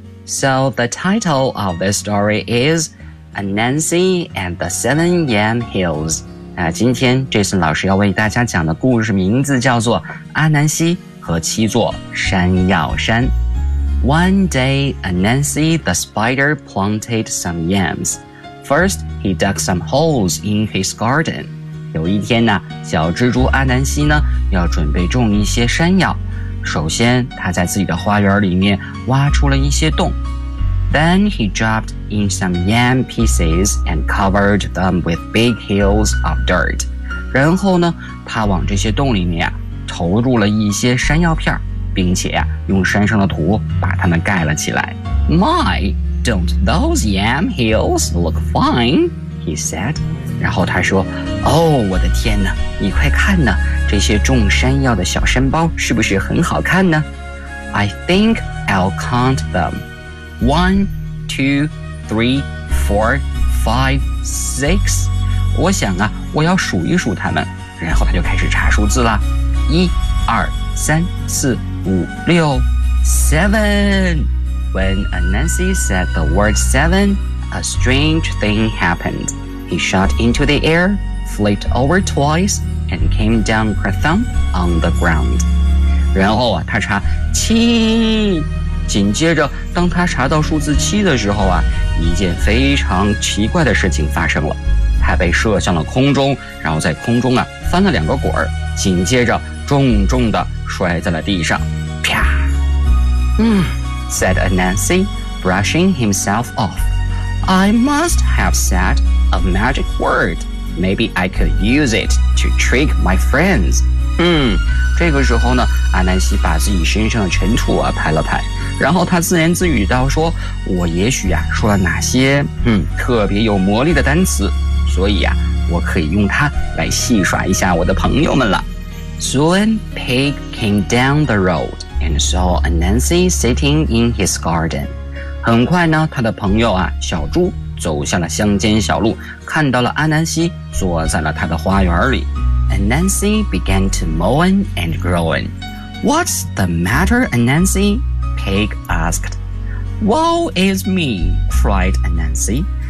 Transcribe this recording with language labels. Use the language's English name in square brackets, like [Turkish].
[English] So the title of this story is Anansi and the Seven Yam Hills. [Chinese] 今天 Jason 老师要为大家讲的故事名字叫做阿南西和七座山药山。 [English] One day, Anansi the spider planted some yams. First, he dug some holes in his garden. [Chinese] 有一天呢，小蜘蛛阿南西呢，要准备种一些山药。首先，他在自己的花园里面挖出了一些洞。 [English] Then he dropped in some yam pieces and covered them with big hills of dirt. [Chinese] 然后呢，他往这些洞里面投入了一些山药片，并且用山上的土把它们盖了起来。 [English] My, don't those yam hills look fine? He said. [Chinese] 然后他说，哦，我的天哪，你快看呢，这些种山药的小山包是不是很好看呢？ [English] I think I'll count them. One, two, three, four, five, six. [Chinese] 我想啊，我要数一数他们。然后他就开始查数字了。一、二、三、四、五、六 ，seven. [English] When Anansi said the word seven, a strange thing happened. He shot into the air, flipped over twice, and came down crathump on the ground. [Chinese] 然后啊，他查七。紧接着当他查到数字七的时候啊，一件非常奇怪的事情发生了。他被射向了空中，然后在空中啊翻了两个滚儿，紧接着重重地摔在了地上。 [English] 啪。said Anansi, brushing himself off. I must have said a magic word. Maybe I could use it to trick my friends. [Chinese] 这个时候呢，阿南西把自己身上的尘土啊拍了拍。然后他自言自语道说，我也许啊说了哪些特别有魔力的单词，所以啊我可以用它来戏耍一下我的朋友们了。 [English] Soon, Pig came down the road and saw Anansi sitting in his garden. [Chinese] 很快呢，他的朋友啊，小猪走下了乡间小路，看到了阿南西坐在了他的花园里。 [English] Anansi began to moan and groan. What's the matter, Anansi? Pig asked. Woe is me, cried Anansi.